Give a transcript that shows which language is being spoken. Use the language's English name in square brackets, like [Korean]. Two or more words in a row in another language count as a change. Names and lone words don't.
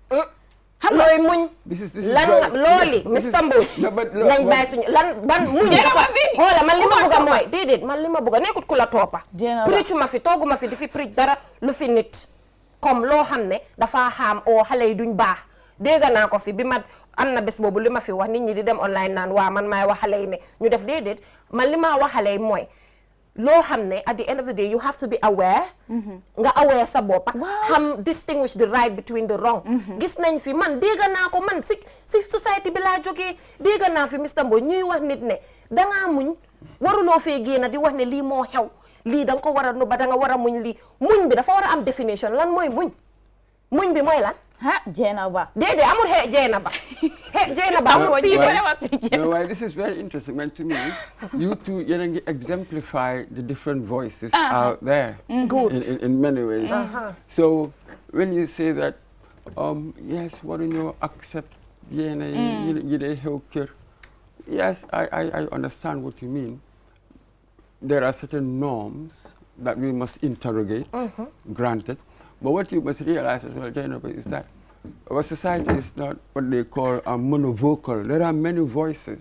[Wolof] looy muñ. lan looli Mr. Mbodj. nañ bàyyi suñu lan ban muñ. xoola man li ma bëgg a mooy déedéet man li ma bëgg a nekkut ku la toppa. preach ma fi toogu ma fi di fi preach dara lu fi nit comme loo xam ne dafa xaam oo xale yi duñ baax dégg naa ko fi bi ma am na bés boobu li ma fi wax nit ñi di dem online naan waa man maay wax xale yi ne ñu def déedéet man li ma wax xale yi mooy loo xam ne [English] at the end of the day you have to be aware. [Wolof] nga aware sa bopp. [English] xam distinguish the right between the wrong. [Wolof] gis nañ fi man dégg naa ko man si society bi laa jógee dégg naa fi Mr. Mbodj ñuy wax nit ne dangaa muñ waruloo fee génn di wax ne lii moo xew lii da nga ko war a nuba da nga war a muñ lii muñ bi dafa war a am definition lan mooy muñ bi mooy lan. Jenaba. déedéet amul Jenaba. Jenaba amul fii [English] no, why this is very interesting man to me. You two [Wolof] yéen a [English] exemplify the different voices out there. Good. In many ways. So when you say that yes [Wolof] waruñoo accept yéen yi dee xew kër [English] yes I understand what you mean. There are certain norms that we must interrogate, granted. But what you must realize as well, Jennifer, is that our society is not what they call a monovocal. There are many voices.